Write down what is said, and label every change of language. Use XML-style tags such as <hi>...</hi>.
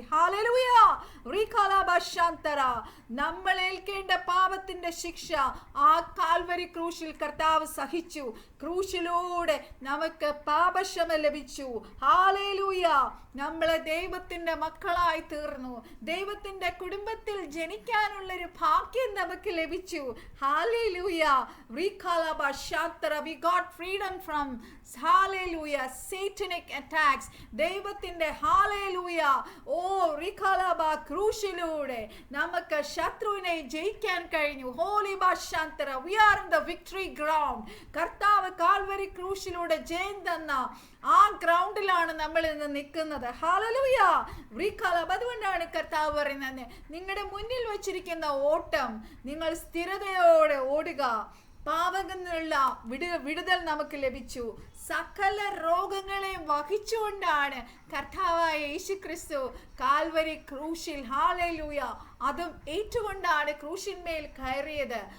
<ml>Hallelujah. റിഖലബ ശാന്തര നമ്മൾ ഏൽക്കേണ്ട പാപത്തിന്റെ ശിക്ഷ ആ കാൽവരി ക്രൂശിൽ കർത്താവ് സഹിച്ചു. ക്രൂശിലൂടെ നമുക്ക് പാപക്ഷമ ലഭിച്ചു. ഹല്ലേലൂയ. നമ്മളെ ദൈവത്തിന്റെ മക്കളായി തീർന്നു. ദൈവത്തിന്റെ കുടുംബത്തിൽ ജനിക്കാനുള്ളൊരു ഭാഗ്യം നമുക്ക് ലഭിച്ചു. Hallelujah.</ml> <en>റിഖലബ ശാന്തര we got freedom from hallelujah satanic attacks.</en> <ml>ദൈവത്തിന്റെ ഹല്ലേലൂയ ഓ റിഖലബ ക്രൂശിലൂടെ നമുക്ക് ശത്രുവിനെ ജയിക്കാൻ കഴിഞ്ഞു.</ml> <en>Holy ബാശാന്തര we are in the victory ground.</en> <ml>കർത്താവ് കാൽവരി ക്രൂശിലൂടെ ജയം തന്ന ആ ഗ്രൗണ്ടിലാണ് നമ്മൾ ഇന്ന് നിൽക്കുന്നത്. ഹല്ലേലൂയ. റിഖലബ അതുകൊണ്ടാണ് കർത്താവ് പറയുന്നത് നിങ്ങളുടെ മുന്നിൽ വച്ചിരിക്കുന്ന ഓട്ടം നിങ്ങൾ സ്ഥിരതയോടെ ഓടുക. പാപങ്ങളിലുള്ള വിടുതൽ നമുക്ക് ലഭിച്ചു. സകല രോഗങ്ങളെയും വഹിച്ചുകൊണ്ടാണ് കർത്താവായ യേശുക്രിസ്തു കാൽവരി ക്രൂശിൽ ഹല്ലേലൂയ അതും ഏറ്റുകൊണ്ടാണ് ക്രൂശിന്മേൽ കയറിയത്.</ml>